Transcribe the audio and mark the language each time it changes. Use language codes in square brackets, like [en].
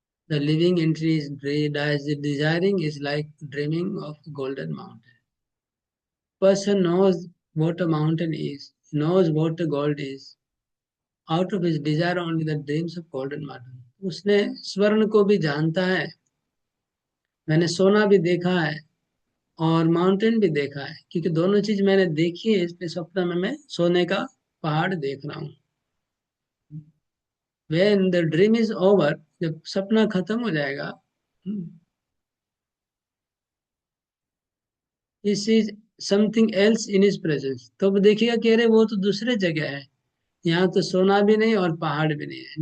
[en] The living entry is desiring is like dreaming of golden mountain. Person knows what a mountain is, knows what a gold is. Out of his desire only the dreams of golden mountain. [hi] उसने स्वर्ण को भी जानता है, मैंने सोना भी देखा है और माउंटेन भी देखा है, क्योंकि दोनों चीज मैंने देखी है। इसलिए सपना में मैं सोने का पहाड़ देख रहा हूँ। [en] When the dream is over, [hi] जब सपना खत्म हो जाएगा, [en] this is something else in his presence, [hi] तो अब देखिएगा कि अरे वो तो दूसरे जगह है, यहाँ तो सोना भी नहीं और पहाड़ भी नहीं है।